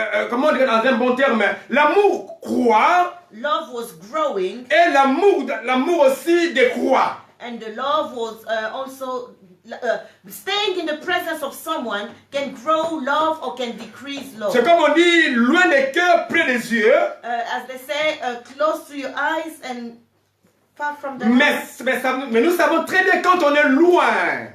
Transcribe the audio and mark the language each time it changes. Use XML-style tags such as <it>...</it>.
<fr>Comment dire dans un bon terme, l'amour croît</fr> <en>Love was growing,</en> <fr>et l'amour aussi décroît.</fr> <en>and the love was also staying in the presence of someone can grow love or can decrease love.</en> <fr>C'est comme on dit, loin des cœurs, près des yeux.</fr> <en>As they say, close to your eyes and far from the</en> <fr>Mais nous savons très bien quand on est loin,</fr>